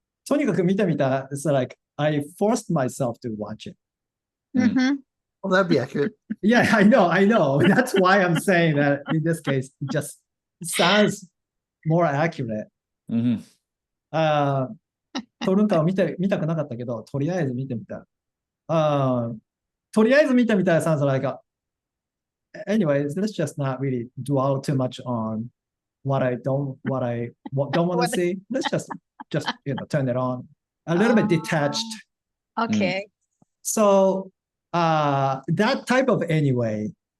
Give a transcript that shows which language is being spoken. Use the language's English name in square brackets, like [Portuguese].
[Japanese] とにかく見てみた [English] it's like I forced myself to watch it. Mm-hmm. Well, that'd be accurate. Yeah, I know. That's why I'm saying that in this case, it just sounds more accurate. Hmm. [Japanese] 討論会を見たくなかったけど、とりあえず見てみた。とりあえず見てみた [English] sounds like anyways, let's just not really dwell too much on what I don't want to see. Let's just turn it on. A little bit detached. Okay. So that type of anyway.